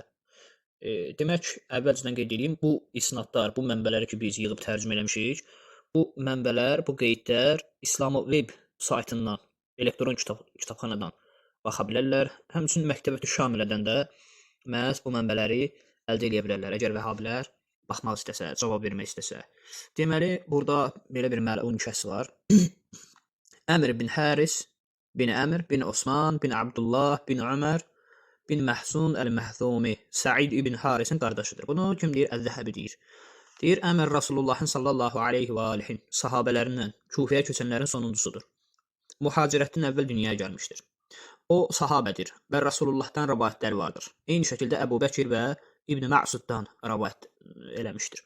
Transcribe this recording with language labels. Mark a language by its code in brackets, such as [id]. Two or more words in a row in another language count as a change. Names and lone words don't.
[az] Demək, əvvəlcədən qeyd edeyim, bu isnadlar, bu mənbələri ki, biz yığıb tərcümə eləmişik, bu mənbələr, bu qeydlər İslam Web saytından, elektron kitabxanadan baxa bilərlər. Həmçinin Məktəbətü Şamilədən də məhz bu mənbələri əldə edə bilərlər, əgər Vəhabilər baxmaq istəsə, cavab vermək istəsə. Deməli, burada belə bir məlun kəs var. Əmr bin Haris, bin Əmr, bin Osman, bin Abdullah, bin Ömər, bin Məhsun əl-Məhzumi, Səid ibn Harisin qardaşıdır. Bunu kim deyir? Əz-Zəhəbi deyir. Deyir, Əmr Rasulullahın [ar] صلى الله عليه وآله [az] sahabələrindən, Kufəyə köçənlərin sonuncusudur. Mühacirətdən əvvəl dünyaya gəlmişdir. O sahabədir və Rasulullahdan rəvayətlər vardır. Eyni şəkildə Əbu Bəkir və İbn Ma'suddan rəvayət eləmişdir.